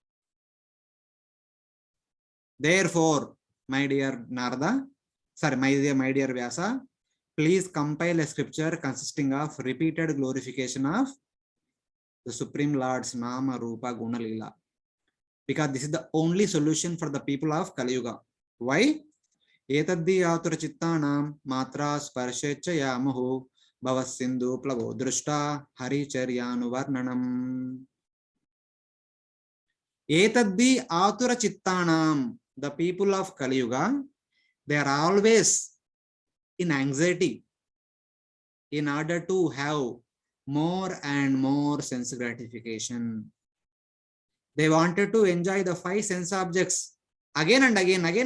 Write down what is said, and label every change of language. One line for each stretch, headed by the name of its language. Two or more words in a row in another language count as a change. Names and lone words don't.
English: Therefore, my dear Narada, my dear Vyasa, please compile a scripture consisting of repeated glorification of the Supreme Lord's Nama, Rupa, Guna, Lila. Because this is the only solution for the people of Kali Yuga. Why?
Sanskrit: एतद्धि आतुरचित्तानां मात्रास्पर्शेच्छया मुहुः भवसिन्धुप्लवो दृष्टो हरिचर्यानुवर्णनम्. एतद्धि आतुरचित्तानाम्,
English: the people of Kali Yuga, they are always in anxiety in order to have more and more sense gratification. They wanted to enjoy the 5 sense objects again and again.